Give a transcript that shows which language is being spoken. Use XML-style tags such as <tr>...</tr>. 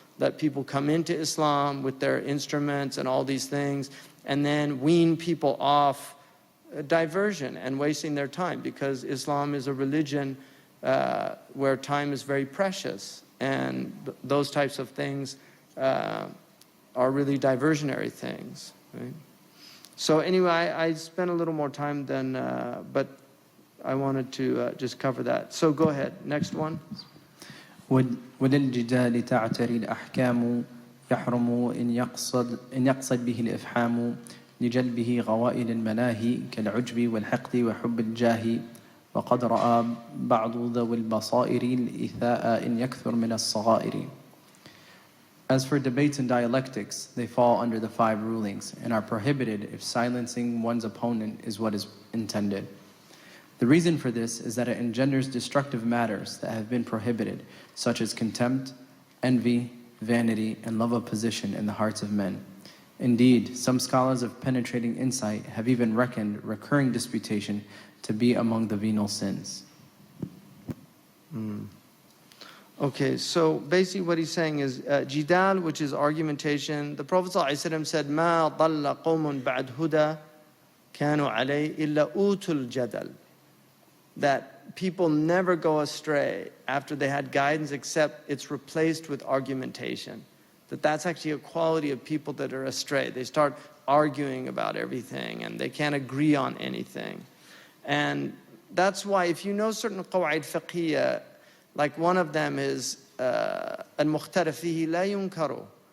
<en>Let people come into Islam with their instruments and all these things, and then wean people off diversion and wasting their time, because Islam is a religion where time is very precious, and those types of things are really diversionary things. Right? So anyway, I spent a little more time than, but I wanted to just cover that. So go ahead, next one.</en> <ar>وللجدال تعتري الأحكام يحرم إن يقصد به الإفحام لجلبه غوائل الملاهي كالعجب والحقد وحب الجاه وقد رأى بعض ذوي البصائر الإيثاء إن يكثر من الصغائر.</ar> <en>As for debates and dialectics, they fall under the 5 rulings and are prohibited if silencing one's opponent is what is intended. The reason for this is that it engenders destructive matters that have been prohibited, such as contempt, envy, vanity, and love of position in the hearts of men. Indeed, some scholars of penetrating insight have even reckoned recurring disputation to be among the venal sins. Okay, so basically what he's saying is jidal, which is argumentation. The Prophet ﷺ said,</en> <ar>مَا ضَلَّ قَوْمٌ بَعْدْ هُدَى كَانُوا عَلَيْهِ إِلَّا أُوتُوا الْجَدَلِ.</ar> <en>That people never go astray after they had guidance except it's replaced with argumentation. That's actually a quality of people that are astray. They start arguing about everything and they can't agree on anything. And that's why if you know certain qawaid fiqhiyya, like one of them is</en> <ar>al-mukhtalaf fihi la yunkaru.</ar>